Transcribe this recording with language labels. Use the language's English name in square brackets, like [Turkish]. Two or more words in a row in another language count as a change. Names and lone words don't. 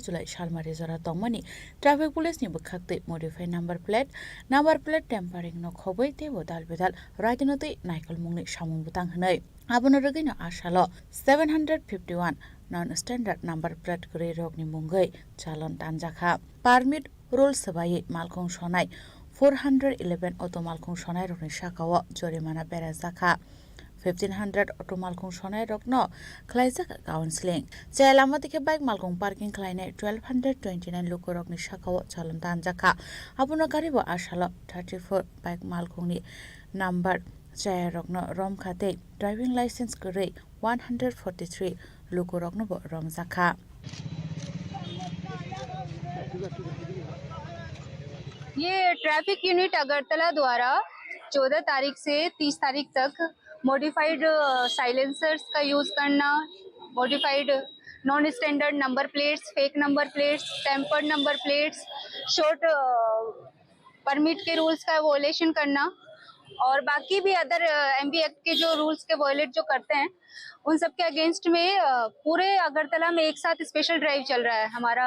[Kok Borok] July Shalmari Zara Tomani [English] Traffic Police [Kok Borok] ni bukhakte [English] modify number plate tampering [Kok Borok] no khoboi tebo dalbedal rajdinoti Naikal Mungni Samung Butang Hanai Abono rogino ashalo 751 [English] non-standard number plate [Kok Borok] gray rogni mungai chalon tanjaka. [English] Permit rules [Kok Borok] sabai malkong sonai 411 auto malkong sonai rogni shakawo jorimana berajaka. 1500 auto malkong sonai rogno khlaijak counseling. Chailamatike bike malkong parking khlainai 1229 luko rogni shakawo chalon tanjaka. Abono karibo ashalo 34 bike malkongni number Chaya rokno rom khate [English] driving license [Kok Borok] kore 143 luko rokno bo rom zakha. [Hindi] ये [English] traffic unit [Hindi] अगरतला द्वारा 14 तारीख से 30 तारीख तक [English] modified silencers [Hindi] का यूज करना, [English] modified non standard number plates, fake number plates, tampered number plates, short permit [Hindi] के रूल्स का वॉयलेशन करना और बाकी भी [English] other MB Act [Hindi] के जो रूल्स के वॉयलेट जो करते हैं उन सब के अगेंस्ट में पूरे अगरतला में एक साथ [English] special drive [Hindi] चल रहा है हमारा।